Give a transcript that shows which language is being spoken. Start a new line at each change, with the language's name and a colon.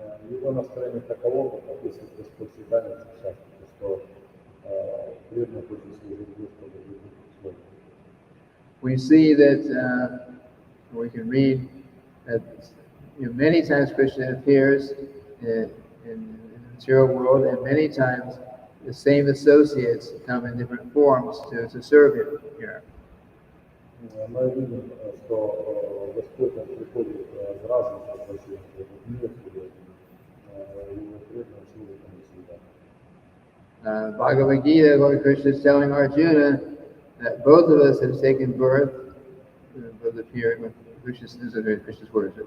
Russian: Его настроение таково, как описывает Господь Читание в частности, что преданный хочет служить Господу в любых условиях.
English: We see that we can read that many times Krishna appears in the material world, and many times the same associates come in different forms to serve him here.
Russian: Мы видим, что Господь приходит в разных воплощениях в этот мир, и его преданные служат ему всегда.
English: Bhagavad Gita, Lord Krishna is telling Arjuna that both of us have taken birth, both appear with Krishna's words.